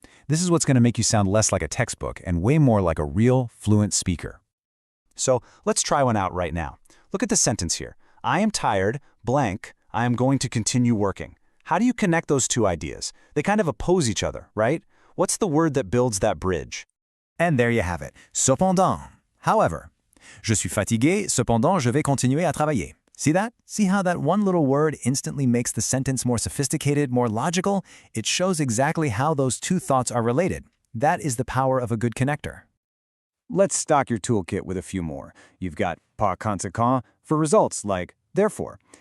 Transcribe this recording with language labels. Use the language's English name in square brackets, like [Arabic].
[English] This is what's going to make you sound less like a textbook and way more like a real, fluent speaker. So let's try one out right now. Look at the sentence here. I am tired, blank, I am going to continue working. How do you connect those two ideas? They kind of oppose each other, right? What's the word that builds that bridge? And there you have it. Cependant. However. [French] Je suis fatigué, cependant je vais continuer à travailler. [English] See that? See how that one little word instantly makes the sentence more sophisticated, more logical? It shows exactly how those two thoughts are related. That is the power of a good connector. Let's stock your toolkit with a few more. You've got par conséquent for results like therefore.